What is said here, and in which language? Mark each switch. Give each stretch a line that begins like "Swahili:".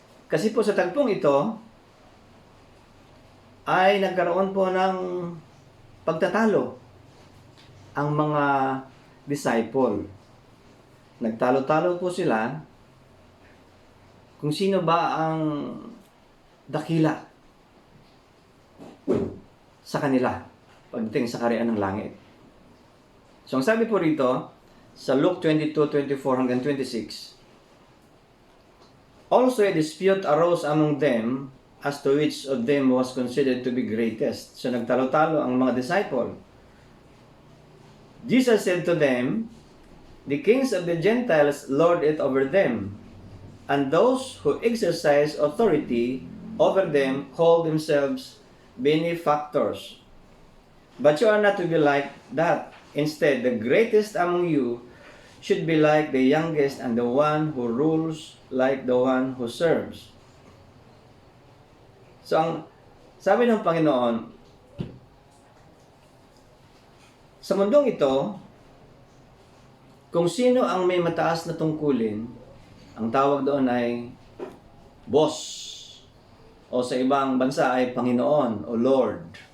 Filipino: Kasi po sa tagpong ito ay nagkaroon po ng pagtatalo ang mga disciple. Nagtalo-talo po sila kung sino ba ang dakila sa kanila pagdating sa kaharian ng langit. So ang sabi po rito sa Luke 22:24 hanggang 26,
English: also a dispute arose among them as to which of them was considered to be greatest.
Filipino: So nagtalo-talo ang mga disciple.
English: Jesus said to them, the kings of the Gentiles lord it over them, and those who exercise authority over them call themselves benefactors. But you are not to be like that. Instead, the greatest among you should be like the youngest, and the one who rules like the one who serves.
Filipino: So, ang sabi ng Panginoon, sa mundong ito, kung sino ang may mataas na tungkulin, ang tawag doon ay boss, o sa ibang bansa ay Panginoon o Lord.